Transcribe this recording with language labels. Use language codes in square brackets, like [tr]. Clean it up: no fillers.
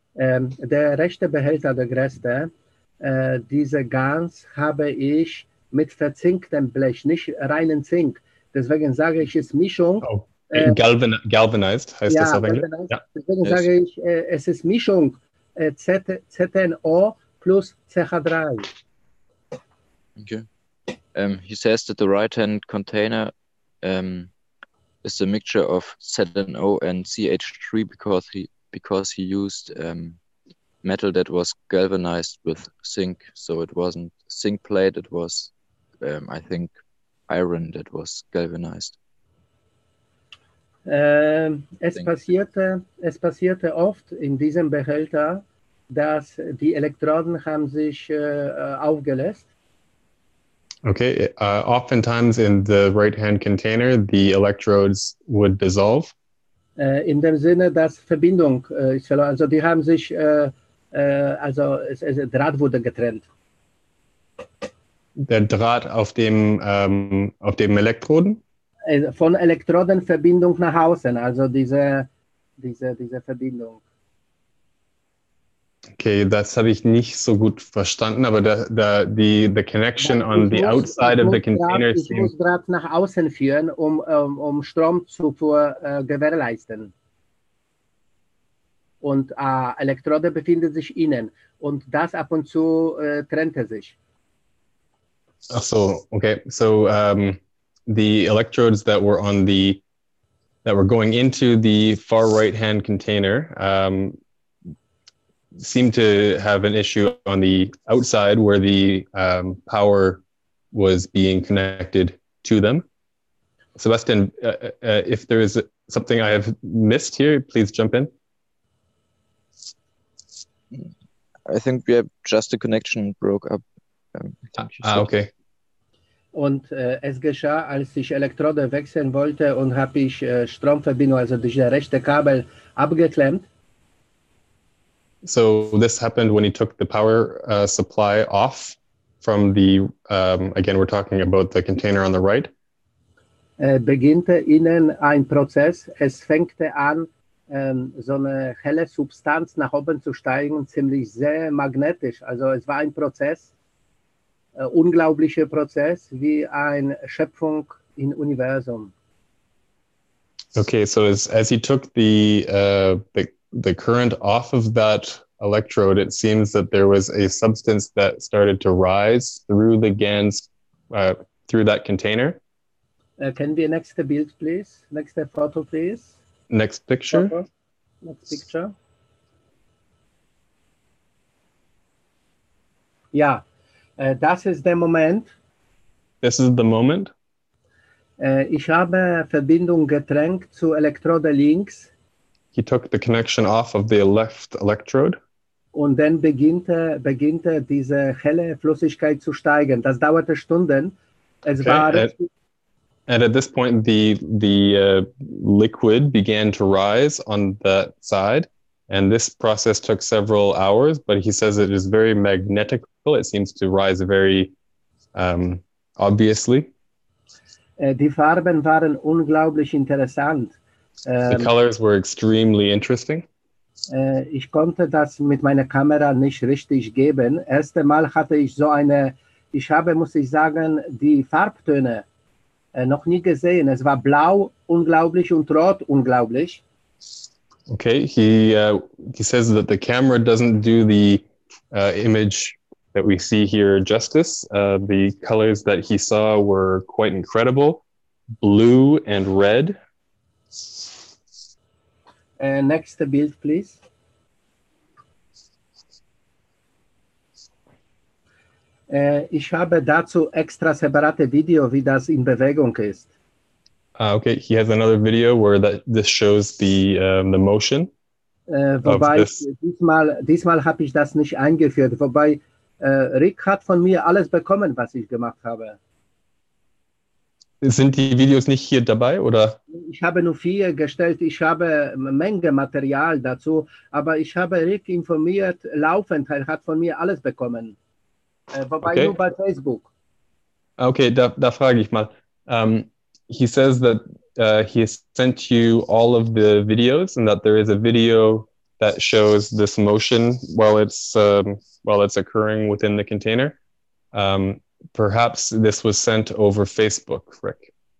[de] Der rechte Behälter, der größte, diese Gans habe ich mit verzinktem Blech, nicht reinen Zink. Deswegen sage ich, es ist Mischung. Oh. Galvanized heißt das auf Englisch? Ja. Deswegen sage ich, es ist Mischung ZNO plus CH3. [en] Okay. He says that the right-hand container is a mixture of ZNO and CH3 because he used metal that was galvanized with zinc. So it wasn't zinc plate, it was I think iron that was galvanized. [de] Es passierte oft in diesem Behälter, dass die Elektroden haben sich aufgelöst. [en] Okay, oftentimes in the right-hand container, the electrodes would dissolve. [de] In dem Sinne, dass Verbindung ist verloren. Also die haben sich, Draht wurde getrennt. Der Draht auf dem Elektroden? Von Elektrodenverbindung nach außen, also diese Verbindung. [en] Okay, [de] das habe ich nicht so gut verstanden, aber [en] the connection on the outside of the container [de] Ich muss Draht nach außen führen, um Stromzufuhr gewährleisten. Und Elektrode befindet sich innen und das ab und zu trennte sich. Ach so, okay. [en] So the electrodes that were going into the far right-hand container seem to have an issue on the outside where the power was being connected to them. Sebastian, if there is something I have missed here, please jump in. I think we have just the connection broke up. Okay. [de] Und es geschah, als ich Elektrode wechseln wollte und habe ich Stromverbindung, also diese rechte Kabel abgeklemmt. [en] So this happened when he took the power supply off from the, again, we're talking about the container on the right. [de] Beginnte innen ein Prozess. Es fängte an, so eine helle Substanz nach oben zu steigen, ziemlich sehr magnetisch. Also es war ein Prozess, unglaublicher Prozess, wie eine Schöpfung im Universum. [en] Okay, so as he took the current off of that electrode, it seems that there was a substance that started to rise through the GANs, through that container. Can we next build, please? Next photo, please. Next picture. Photo. Next picture. [de] Ja, das ist der Moment. [en] This is the moment. [de] Ich habe Verbindung getrennt zu Elektrode links. [en] He took the connection off of the left electrode. [de] Und dann beginnte diese helle Flüssigkeit zu steigen. Das dauerte Stunden. Es war [en] and at this point, the liquid began to rise on that side. And this process took several hours, but he says it is very magnetical. It seems to rise very obviously. [de] Die Farben waren unglaublich interessant. [en] The colors were extremely interesting. [de] Ich konnte das mit meiner Kamera nicht richtig geben. Erste Mal hatte ich so eine, muss ich sagen, die Farbtöne noch nie gesehen. Es war blau unglaublich und rot unglaublich. [en] Okay, he says that the camera doesn't do the image that we see here justice. The colors that he saw were quite incredible, blue and red. Next build, please. [de] Ich habe dazu extra separate Video, wie das in Bewegung ist. [en] Okay, he has another video where this shows the motion. [de] Wobei diesmal habe ich das nicht eingeführt. Wobei Rick hat von mir alles bekommen, was ich gemacht habe. Sind die Videos nicht hier dabei, oder? Ich habe nur 4 gestellt. Ich habe eine Menge Material dazu, aber ich habe Rick informiert, laufend. Er hat von mir alles bekommen. Wobei nur bei Facebook. Okay, da frage ich mal. [en] He says that he sent you all of the videos and that there is a video that shows this motion while it's occurring within the container. Perhaps this was sent over Facebook, Rick.